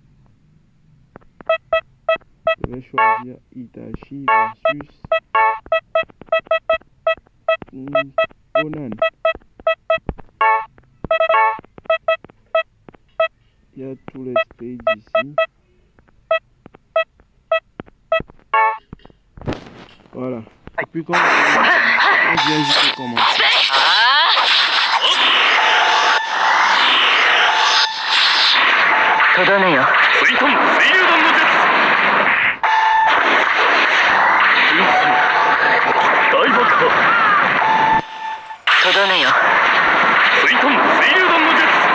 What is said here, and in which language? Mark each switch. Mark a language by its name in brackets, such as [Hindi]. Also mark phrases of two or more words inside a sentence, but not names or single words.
[French] Je vais choisir Itachi versus Conan. Il y a tous les stages ici. Voilà. Et puis quand on vient juste de commencer. [Japanese] とどめよ。水遁水流弾の術。分身大爆破。とどめよ。水遁水流弾の術。